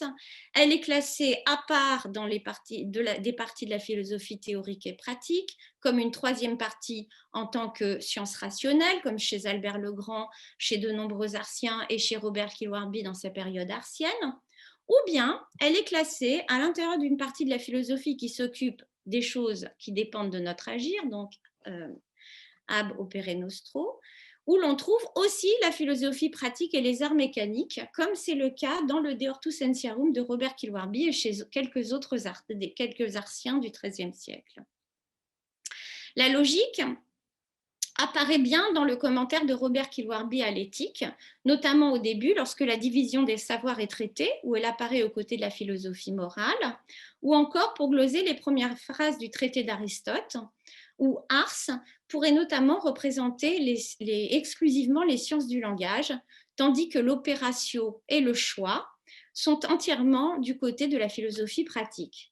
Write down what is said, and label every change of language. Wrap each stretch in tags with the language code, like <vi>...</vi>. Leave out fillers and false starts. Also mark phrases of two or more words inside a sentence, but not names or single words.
<fr>Elle est classée à part dans des parties de la philosophie théorique et pratique, comme une troisième partie en tant que science rationnelle, comme chez Albert le Grand, chez de nombreux artiens et chez Robert Kilwarby dans sa période artienne. Ou bien, elle est classée à l'intérieur d'une partie de la philosophie qui s'occupe des choses qui dépendent de notre agir, donc</fr> <la>ab opere nostro,</la> <fr>où l'on trouve aussi la philosophie pratique et les arts mécaniques, comme c'est le cas dans le De Hortu Scientiarum de Robert Kilwarby et chez quelques artiens du XIIIe siècle. La logique apparaît bien dans le commentaire de Robert Kilwarby à l'éthique, notamment au début, lorsque la division des savoirs est traitée, où elle apparaît aux côtés de la philosophie morale, ou encore pour gloser les premières phrases du traité d'Aristote, où ars pourrait notamment représenter exclusivement les sciences du langage, tandis que l'opératio et le choix sont entièrement du côté de la philosophie pratique.</fr>